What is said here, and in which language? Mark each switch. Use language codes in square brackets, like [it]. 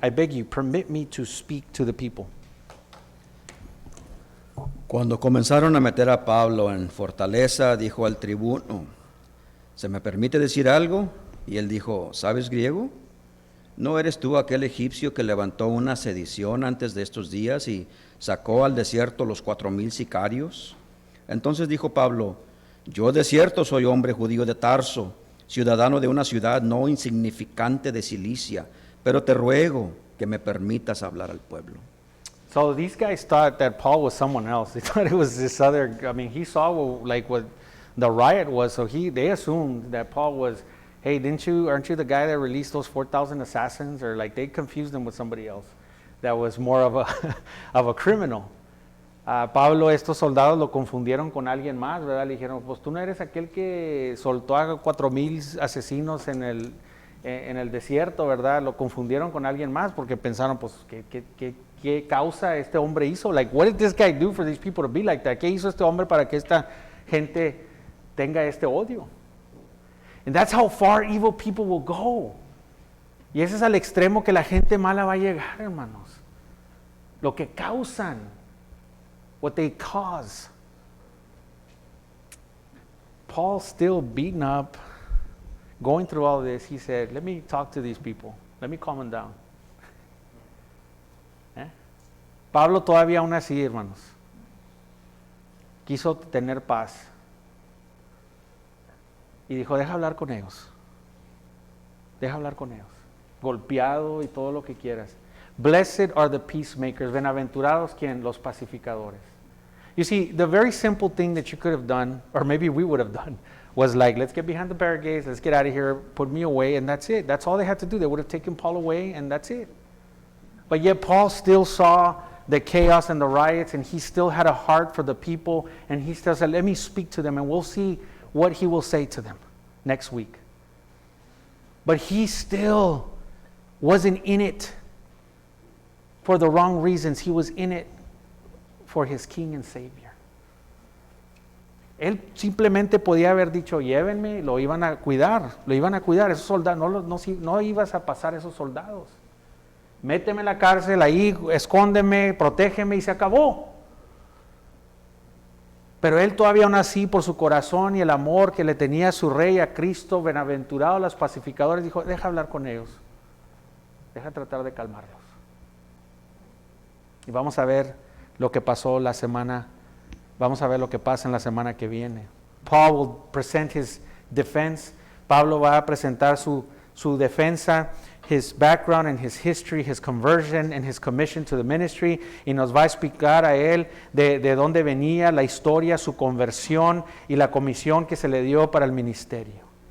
[en] I beg you, permit me to speak to the people." [es] Cuando comenzaron a meter a Pablo en fortaleza, dijo al tribuno, ¿se me permite decir algo? Y él dijo, ¿sabes griego? ¿No eres tú aquel egipcio que levantó una sedición antes de estos días y sacó al desierto los 4,000 sicarios? Entonces dijo Pablo, yo de cierto soy hombre judío de Tarso, ciudadano de una ciudad no insignificante de Cilicia, pero te ruego que me permitas hablar al pueblo. [en] So these guys thought that Paul was someone else. They thought it was this other, he saw what the riot was, so they assumed that Paul was, hey, aren't you the guy that released those 4,000 assassins? Or they confused him with somebody else that was more of a criminal. [es] Pablo, estos soldados lo confundieron con alguien más, ¿verdad? Le dijeron, pues tú no eres aquel que soltó a 4,000 asesinos en el desierto, ¿verdad? Lo confundieron con alguien más porque pensaron, pues, ¿qué causa este hombre hizo? [en] What did this guy do for these people to be like that? [es] ¿Qué hizo este hombre para que esta gente tenga este odio? [en] And that's how far evil people will go. [es] Y ese es al extremo que la gente mala va a llegar, hermanos. Lo que causan, [en] what they cause. Paul still beaten up, going through all this, he said, let me talk to these people. Let me calm them down. [es] Pablo todavía aún así, hermanos, quiso tener paz. Y dijo, deja hablar con ellos. Deja hablar con ellos. Golpeado y todo lo que quieras. [en] Blessed are the peacemakers. [es] Bienaventurados, ¿quién? Los pacificadores. [en] You see, the very simple thing that you could have done, or maybe we would have done, was let's get behind the barricades, let's get out of here, put me away, and that's it. That's all they had to do. They would have taken Paul away, and that's it. But yet Paul still saw the chaos and the riots, and he still had a heart for the people, and he still said, let me speak to them, and we'll see what he will say to them next week. But he still wasn't in it for the wrong reasons. He was in it for his king and savior. [es] Él simplemente podía haber dicho, llévenme, lo iban a cuidar. Esos soldados, no ibas a pasar esos soldados. Méteme en la cárcel, ahí, escóndeme, protégeme y se acabó. Pero él todavía aún así, por su corazón y el amor que le tenía a su rey, a Cristo, bienaventurado a los pacificadores, dijo, deja hablar con ellos. Deja tratar de calmarlos. Y vamos a ver lo que pasó vamos a ver lo que pasa en la semana que viene. [en] Paul will present his defense. [es] Pablo va a presentar su defensa, [en] his background and his history, his conversion and his commission to the ministry, [es] y nos va a explicar a él de dónde venía la historia, su conversión y la comisión que se le dio para el ministerio.